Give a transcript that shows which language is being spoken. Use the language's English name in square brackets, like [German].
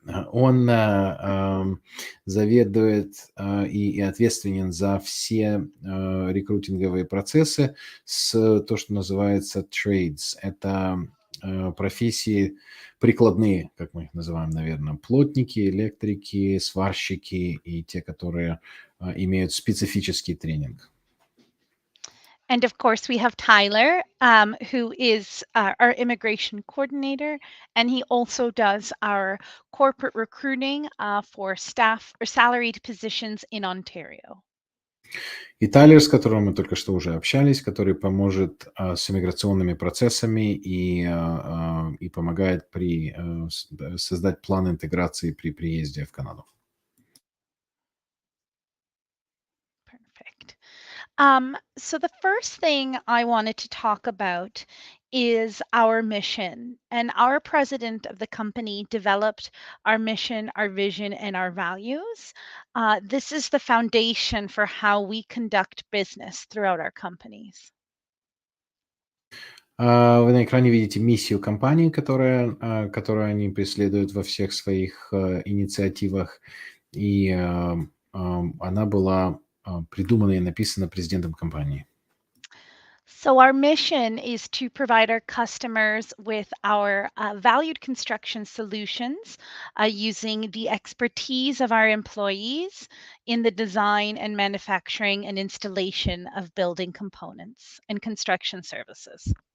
[Russian] Он заведует и ответственен за все рекрутинговые процессы с то, что называется trades. Это профессии прикладные, как мы их называем, наверное, плотники, электрики, сварщики и те, которые имеют специфический тренинг. [English] And of course, we have Tyler, who is our immigration coordinator, and he also does our corporate recruiting for staff or salaried positions in Ontario. [Russian] И Тайлер, с которым мы только что уже общались, который поможет с иммиграционными процессами и помогает создать план интеграции при приезде в Канаду. [English] Perfect. So the first thing I wanted to talk about is our mission. And our president of the company developed our mission, our vision, and our values. This is the foundation for how we conduct business throughout our companies. [Russian] Вы на экране видите миссию компании, которую они преследуют во всех своих инициативах. И она была придумана и написана президентом компании. [English] So our mission is to provide our customers with our valued construction solutions using the expertise of our employees in the design and manufacturing and installation of building components and construction services.